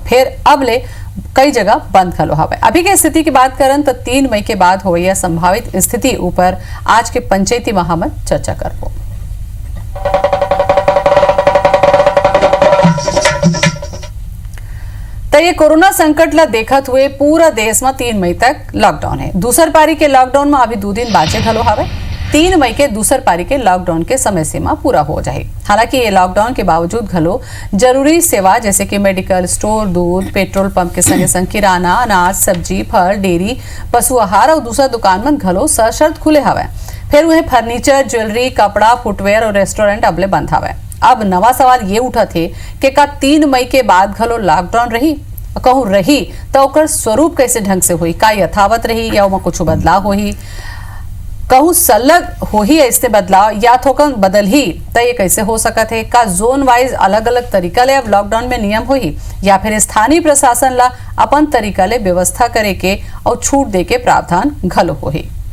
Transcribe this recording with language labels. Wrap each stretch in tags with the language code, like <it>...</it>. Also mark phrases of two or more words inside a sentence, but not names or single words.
<hne>फिर अब ले कई जगह बंद घलो हवे। अभी के स्थिति की बात करन तो 3 मई के बाद होइया संभावित स्थिति ऊपर आज के पंचायती में हमन चर्चा करबो। तो ये कोरोना संकट ला देखत हुए पूरा देश में 3 मई तक लॉकडाउन है। दूसर पारी के लॉकडाउन में अभी 2 दिन बाचे घलो हवे। 3 मई के दूसर पारी के लॉकडाउन के समय सीमा पूरा हो जाए। हालांकि ये लॉकडाउन के बावजूद घलो जरूरी सेवा जैसे कि मेडिकल स्टोर, दूध, पेट्रोल पंप के संगे संग किराना, अनाज, सब्जी, फल, डेयरी, पशु आहार और दूसरा दुकान मन घलो सशर्त खुले हवे। फिर वह फर्नीचर, ज्वेलरी, कपड़ा, फुटवेयर और रेस्टोरेंट अबले बंद हवे। अब नवा सवाल ये उठा थे कि का 3 मई के बाद घलो लॉकडाउन रही? कहूँ रही तो ओकर स्वरूप कैसे ढंग से हुई? का यथावत रही या ओमा कुछ बदलाव होही? कहूँ सलग हो ही ऐसे बदलाव या थोकन बदल ही तो ये कैसे हो सकत है? का जोन वाइज अलग अलग तरीका ले अब लॉकडाउन में नियम होही या फिर स्थानीय प्रशासन ला अपन तरीका ले व्यवस्था करे के और छूट दे के प्रावधान घलो होही?</hne>